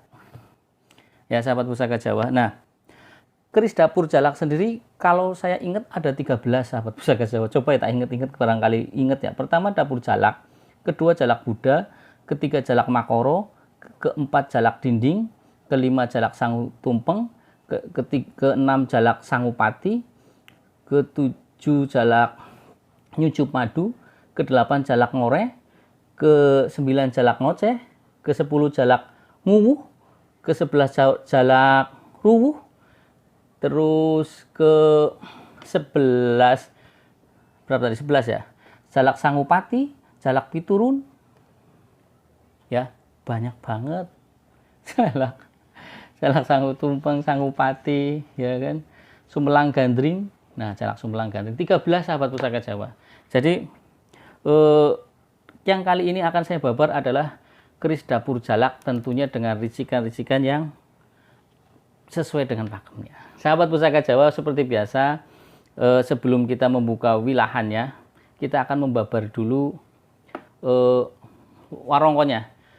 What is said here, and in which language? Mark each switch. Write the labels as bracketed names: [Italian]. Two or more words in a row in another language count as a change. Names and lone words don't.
[Indonesian] Ya sahabat Pusaka Jawa. Nah, keris dapur jalak sendiri kalau saya ingat ada 13 sahabat Pusaka Jawa. Coba ya tak ingat-ingat, barangkali ingat ya. Pertama dapur jalak, kedua jalak Buddha, ketiga jalak Makoro, keempat jalak Dinding, kelima jalak Sangu Tumpeng, keenam jalak Sangupati, ketujuh jalak Nyucup Madu, kedelapan jalak Ngoreh, ke-9 jalak Ngoceh, ke-10 jalak Nguwuh, ke-11 jalak Ruwuh, terus ke-11 berapa tadi? 11 ya. Jalak Sangupati, jalak Piturun. Ya, banyak banget. Jalak Sangu Tumpeng, Sangupati, ya kan. Sumelang Gandring. Nah, jalak Sumelang Gandring 13 sahabat Pusaka Jawa. Jadi yang kali ini akan saya babar adalah keris dapur jalak, tentunya dengan ricikan-ricikan yang sesuai dengan pakemnya. Sahabat Pusaka Jawa, seperti biasa sebelum kita membuka wilahannya, kita akan membabar dulu warongkonya.